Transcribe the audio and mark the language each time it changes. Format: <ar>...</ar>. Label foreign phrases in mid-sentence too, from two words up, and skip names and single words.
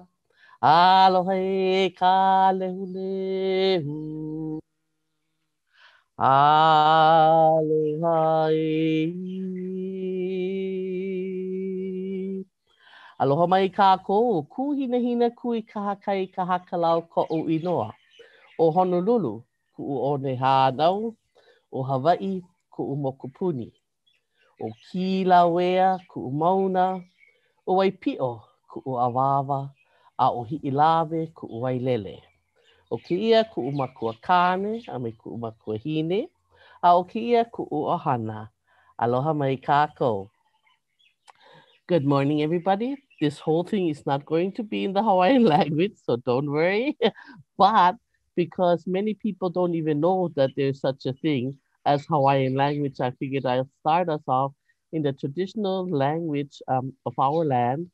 <haw>Alohe ka lehulehu. Aloha. Aloha mai kākou, ku hina hina kui kahakai kahakalau ko o inoa. O Honolulu, ku o Nehānau, o Hawaiʻi, ku o Mokopuni. O Kilauea, ku o Mauna, o Waipio, ku o Awawa. A o Hiʻilawe ku Wailele. O Keia ku makua kane, a me ku makua hine. A o Keia ku ohana. Aloha mai kākou.</haw> <en>Good morning, everybody. This whole thing is not going to be in the Hawaiian language, so don't worry. But because many people don't even know that there's such a thing as Hawaiian language, I figured I'll start us off in the traditional language of our land.</en>